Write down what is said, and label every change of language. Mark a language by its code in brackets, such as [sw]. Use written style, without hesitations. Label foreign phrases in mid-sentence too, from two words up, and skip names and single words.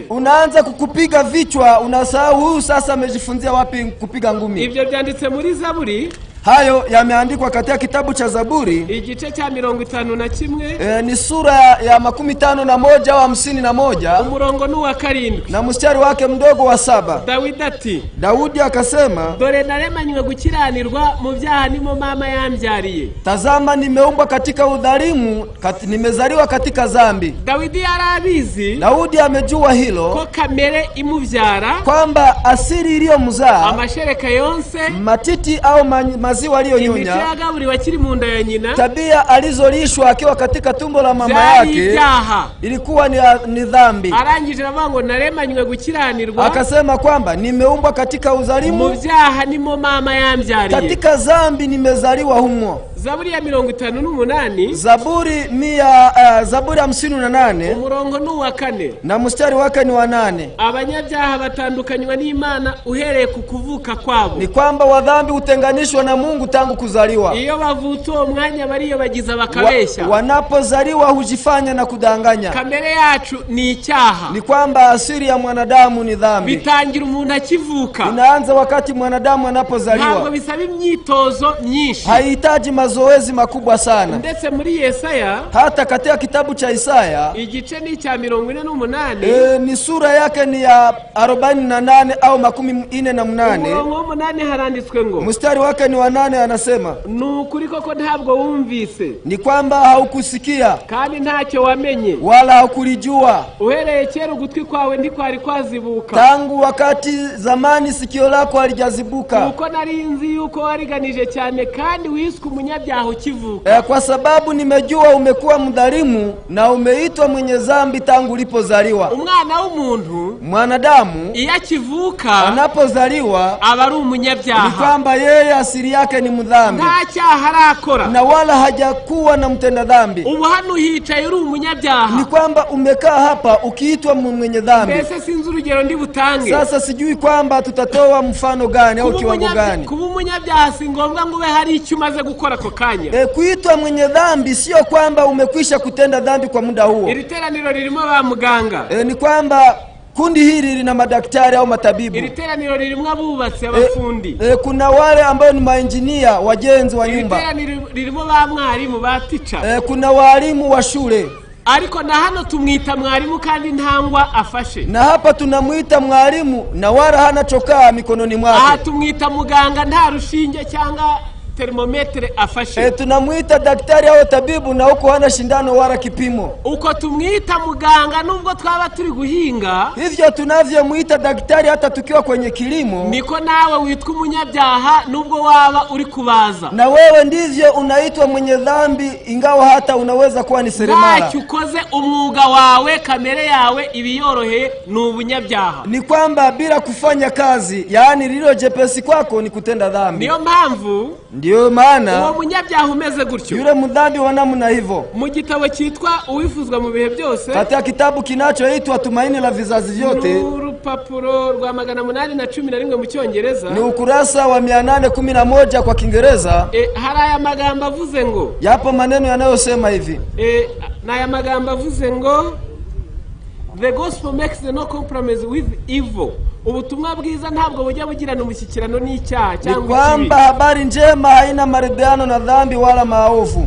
[sw] unaanza kukupiga vichwa, unasahau huyu sasa amejifunzia wapi kupiga ngumi. [rw] Ibyo byanditse muri Zaburi. [sw] Hayo yameandikwa katika kitabu cha Zaburi, [rw] igice cha 51, [sw] ni sura ya 51 au 51, [rw] umurongo n'uwa 7 [sw] na mstari wake mdogo wa 7. [rw] Dawidi ati, [sw] Daudi akasema, [rw] dore naremanywe gukiranirwa mu byaha nimo mama yambyariye. [sw] Tazama nimeumbwa katika udhalimu, nimezaliwa katika dhambi. [rw] Dawidi yarabizi, [sw] Daudi amejua hilo, [rw] ko kamere imubyara, [sw] kwamba asili iliyomzaa, [rw] amashereka yonse, [sw] matiti au maziwa aliyonyonya, [rw] wakiri mu nda ya nyina, [sw] tabia alizolishwa akiwa katika tumbo la mama yake, ilikuwa ni dhambi. [rw] Arangije avango naremanywe gukiranirwa, [sw] akasema kwamba nimeumbwa katika udhalimu, [rw] mu byaha nimo mama yambyariye, [sw] katika dhambi nimezaliwa humo. [rw] Zaburi ya 58, [sw] Zaburi 58, [rw] umurongo n'uwa 4, [sw] na mstari wake ni wa 8. [rw] Abanyabyaha batandukanywa n'Imana uhereye ku kuvuka kwabo. [sw] Ni kwamba wadhambi utenganishwa na Mungu tangu kuzaliwa. [rw] Iyo bavutse uwo mwanya bariyo bagiza bakabesha. [sw] Wanapozaliwa hujifanya na kudanganya. [rw] Kamere yacu ni icyaha. [sw] Ni kwamba asili ya mwanadamu ni dhambi. [rw] Bitangira umuntu akivuka. [sw] Inaanza wakati mwanadamu anapozaliwa. [rw] Ntabwo bisaba imyitozo myinshi. [sw] Haihitaji mazoezi makubwa sana. [rw] Ndetse muri Yesaya, [sw] hata katika kitabu cha Isaya, [rw] igice ni cya 48, [sw] ni sura yake ni ya 48 au 48. [rw] Umurongo wa 8 haranditswe ngo, [sw] mstari wake ni wa 8, anasema, [rw] nukuri koko ntabwo wumvise, [sw] ni kwamba haukusikia, [rw] kandi ntacyo wamenye, [sw] wala haukulijua, [rw] uhereye kera ugutwi kwawe ndikwari kwazibuka, [sw] tangu wakati zamani sikio lako halijazibuka, [rw] uko narinzi yuko wariganije cyane kandi wiswe umunyabyaha ukivuka. [sw] Kwa sababu nimejua umekuwa mdhalimu na umeitwa mwenye dhambi tangu ulipozaliwa. [rw] Umwana w'umuntu, [sw] mwanadamu, [rw] iyo akivuka, [sw] anapozaliwa, [rw] aba ari umunyabyaha. [sw] Ni kwamba yeye asili yake ni mdhambi, [rw] nta cyaha arakora, [sw] na wala hajakuwa na mtenda dhambi. [rw] Ubu hano hicaye uri umunyabyaha. [sw] Ni kwamba umekaa hapa ukiitwa mwenye dhambi. [rw] Mbese sinzi urugero ndi butange. [sw] Sasa sijui kwamba tutatoa mfano gani au kiwango gani. [rw] Kuba umunyabyaha si ngombwa ngo ube hari icyo umaze gukora ko kanya. [sw] Kuitwa mwenye dhambi sio kwamba umekwisha kutenda dhambi kwa muda huo. [rw] Iri teraniro ririmo ba muganga. [sw] Ni kwamba kundi hili lina madaktari au matabibu. [rw] Iri teraniro ririmo abubatsi, abafundi. [sw] Kuna wale ambao ni maengineer, wajenzi wa nyumba. [rw] Iri teraniro ririmo ba mwarimu, ba teacher. [sw] Kuna walimu wa shule. [rw] Ariko na hano tumwita mwarimu kandi ntangwa afashe. [sw] Na hapa tunamuita mwalimu na wala hana chokaa mikononi mwake. [rw] Aha tumwita muganga nta rushinge cyangwa termometre afashe. [sw] Tunamuita daktari au tabibu na huko hana shindano wala kipimo. [rw] Uko tumwita muganga nubwo twaba turi guhinga, [sw] hivyo tunavyomuita daktari hata tukiwa kwenye kilimo, [rw] niko nawe witwa umunyabyaha nubwo waba uri kubaza. [sw] Na wewe ndivyo unaitwa mwenye dhambi ingawa hata unaweza kuwa ni seremala. [rw] Ntacyo ukoze umwuga wawe, kamere yawe ibiyoroheye ni ubunyabyaha. [sw] Ni kwamba bila kufanya kazi, yaani lilo jepesi kwako ni kutenda dhambi. [rw] Niyo mpamvu [sw] Ndiyo maana [rw] uwo munyabyaha umeze gutyo [sw] yule mdhambi wa namna hivyo [rw] mu gitabo cyitwa uwifuzwa mu bihe byose [sw] katika kitabu kinachoitwa Tumaini la Vizazi Vyote [rw] urupapuro rwa 811 mu Cyongereza [sw] ni ukurasa wa 811 kwa Kiingereza [rw] hari aya magambo avuze ngo [sw] yapo maneno yanayosema hivi [rw] na aya magambo avuze ngo [en] the gospel makes no compromise with evil. [rw] Ubutumwa bwiza ntabwo bujya bugirana umushyikirano n'icyaha cyangwa ikibi. [sw] Kwamba habari njema haina maridhiano na dhambi wala maovu.